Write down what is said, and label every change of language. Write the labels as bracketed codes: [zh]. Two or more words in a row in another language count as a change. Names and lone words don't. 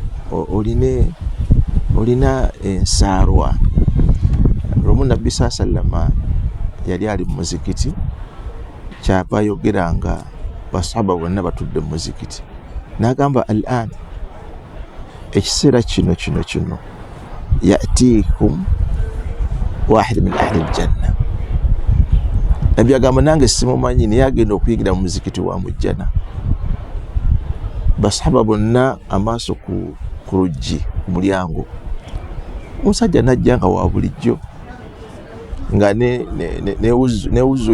[lg] olina ensaalwa lumu nabbi sallama yali ali mu muzikiti kyava ayogeranga basahaba bonna batudde mu muzikiti n'agamba al-an ekiseera kino [ar] يأتيكم واحد من أهل الجنة [lg] nabbi agamba nange simumanyi naye agenda okuyigira mu muzikiti wa mujjana basahaba bonna amaaso ku luggi ku mulyango omusajja najja nga wa bulijjo nga ne wuzu